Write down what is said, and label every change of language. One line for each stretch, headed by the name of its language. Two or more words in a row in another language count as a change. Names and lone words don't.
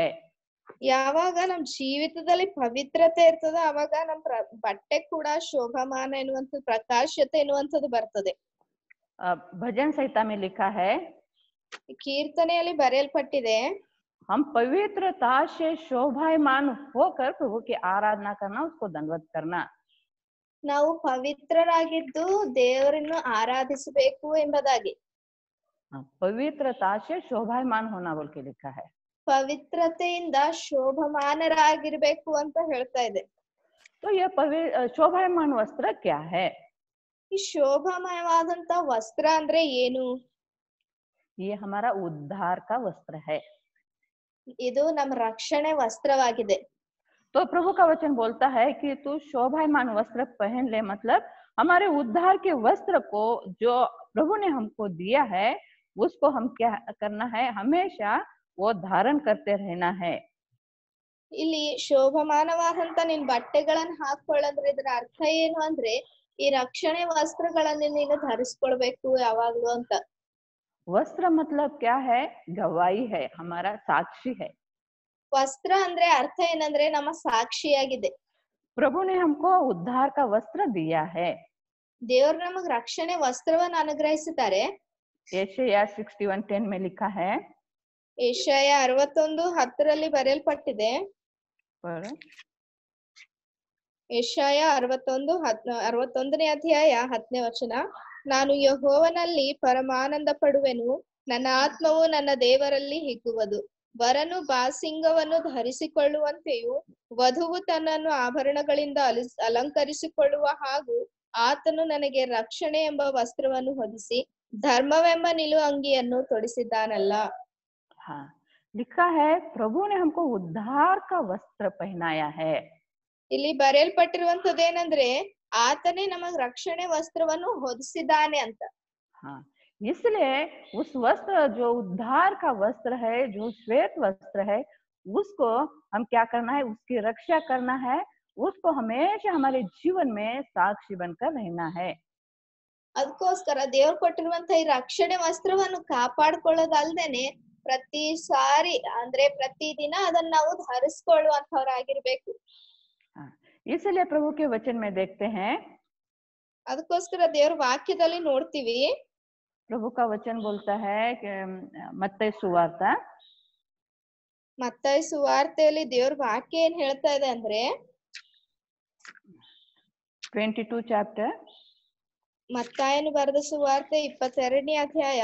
Kannada: ಯಾವಾಗ ನಮ್ ಜೀವಿತದಲ್ಲಿ ಪವಿತ್ರತೆ ಇರ್ತದೆ, ಅವಾಗ ನಮ್ ಬಟ್ಟೆ ಕೂಡ ಶೋಭಾಮಾನ ಎನ್ನುವಂತ ಪ್ರಕಾಶತೆ ಎನ್ನುವಂಥದ್ದು ಬರ್ತದೆ.
Hindi: भजन संहिता में लिखा है,
Kannada: ಕೀರ್ತನೆಯಲ್ಲಿ ಬರೆಯಲ್ಪಟ್ಟಿದೆ,
Hindi: हम पवित्रता से शोभायमान होकर प्रभु की आराधना करना, उसको दंडवत करना।
Kannada: ನಾವು ಪವಿತ್ರರಾಗಿದ್ದು ದೇವರನ್ನು ಆರಾಧಿಸಬೇಕು ಎಂಬುದಾಗಿ.
Hindi: पवित्रता से शोभायमान होना बोल के लिखा है।
Kannada: ಪವಿತ್ರತೆಯಿಂದ ಶೋಭಮಾನರಾಗಿರ್ಬೇಕು ಅಂತ ಹೇಳ್ತಾ ಇದೆ.
Hindi: तो ये शोभायमान वस्त्र क्या है?
Kannada: ಈ ಶೋಭಾಮಯವಾದಂತ ವಸ್ತ್ರ ಅಂದ್ರೆ ಏನು?
Hindi: ये हमारा उद्धार का वस्त्र है।
Kannada: ಇದು ನಮ್ಮ ರಕ್ಷಣೆ ವಸ್ತ್ರವಾಗಿದೆ.
Hindi: तो प्रभु का वचन बोलता है कि तू शोभायमान वस्त्र पहन ले, मतलब हमारे उद्धार के वस्त्र को जो प्रभु ने हमको दिया है उसको हम क्या करना है, हमेशा वो धारण करते रहना है।
Kannada: ಇಲ್ಲಿ ಶೋಭಮಾನವಾದಂತ ನಿನ್ ಬಟ್ಟೆಗಳನ್ನ ಹಾಕೊಳ್ಳಂದ್ರೆ ಇದರ ಅರ್ಥ ಏನು ಅಂದ್ರೆ ಈ ರಕ್ಷಣೆ ವಸ್ತ್ರಗಳನ್ನ ನೀನು ಧರಿಸ್ಕೊಳ್ಬೇಕು ಯಾವಾಗ್ಲೂ ಅಂತ.
Hindi: वस्त्र मतलब क्या है? गवाही है, हमारा साक्षी है।
Kannada: ವಸ್ತ್ರ ಅಂದ್ರೆ ಅರ್ಥ ಏನಂದ್ರೆ ನಮ್ಮ ಸಾಕ್ಷಿಯಾಗಿದೆ.
Hindi: प्रभु ने हमको उद्धार का वस्त्र दिया है।
Kannada: ದೇವ್ರು ನಮಗ್ ರಕ್ಷಣೆ ವಸ್ತ್ರವನ್ನ ಅನುಗ್ರಹಿಸಿದ್ದಾರೆ.
Hindi: यशाया 61:10 में लिखा है,
Kannada: ಯೆಶಾಯ 61:10 ಬರೆಯಲ್ಪಟ್ಟಿದೆ. ಯೆಶಾಯ 61:10 ಅಧ್ಯಾಯ 10ನೇ ವಚನ, ನಾನು ಯೆಹೋವನಲ್ಲಿ ಪರಮಾನಂದ ಪಡುವೆನು, ನನ್ನ ಆತ್ಮವು ನನ್ನ ದೇವರಲ್ಲಿ ಹಿಗ್ಗುವುದು. ವರನು ಬಾಸಿಂಗವನ್ನು ಧರಿಸಿಕೊಳ್ಳುವಂತೆಯೂ ವಧುವು ತನ್ನನ್ನು ಆಭರಣಗಳಿಂದ ಅಲಂಕರಿಸಿಕೊಳ್ಳುವ ಹಾಗೂ ಆತನು ನನಗೆ ರಕ್ಷಣೆ ಎಂಬ ವಸ್ತ್ರವನ್ನು ಹೊದಿಸಿ ಧರ್ಮವೆಂಬ ನಿಲು ಅಂಗಿಯನ್ನು ತೊಡಿಸಿದ್ದಾನಲ್ಲ.
Hindi: हाँ, लिखा है प्रभु ने हमको उद्धार का वस्त्र पहनाया है।
Kannada: ಇಲ್ಲಿ ಬರೆಯಲ್ಪಟ್ಟಿರುವಂತದ್ದೇನಂದ್ರೆ ಆತನೇ ನಮಗ್ ರಕ್ಷಣೆ ವಸ್ತ್ರವನ್ನು ಹೊದಿಸಿದ್ದಾನೆ ಅಂತ.
Hindi: हाँ, इसलिए उस वस्त्र जो उद्धार का वस्त्र है, जो श्वेत वस्त्र है, उसको हम क्या करना है, उसकी रक्षा करना है, उसको हमेशा हमारे जीवन में साक्षी बनकर रहना है।
Kannada: ಅದಕ್ಕೋಸ್ಕರ ದೇವ್ರು ಕೊಟ್ಟಿರುವಂತ ಈ ರಕ್ಷಣೆ ವಸ್ತ್ರವನ್ನು ಕಾಪಾಡ್ಕೊಳ್ಳೋದಲ್ದೇನೆ ಪ್ರತಿ ಸಾರಿ ಅಂದ್ರೆ ಪ್ರತಿದಿನ ಅದನ್ನ ನಾವು ಧರಿಸ್ಕೊಳ್ಳುವಂತವ್ರಾಗಿರ್ಬೇಕು.
Hindi: इसलिए प्रभु के वचन में देखते हैं,
Kannada: ಅದಕ್ಕೋಸ್ಕರ ದೇವ್ರ ವಾಕ್ಯದಲ್ಲಿ ನೋಡ್ತೀವಿ,
Hindi: प्रभु का वचन बोलता है कि मत्ती सुवार्ता
Kannada: ಮತ್ತಾಯ ಸುವಾರ್ತೆಯಲ್ಲಿ ದೇವ್ರ ವಾಕ್ಯ ಏನ್ ಹೇಳ್ತಾ ಇದೆ ಅಂದ್ರೆ
English: 22 chapter
Kannada: ಮತ್ತಾಯನು ಬರೆದ ಸುವಾರ್ತೆ 22ನೇ ಅಧ್ಯಾಯ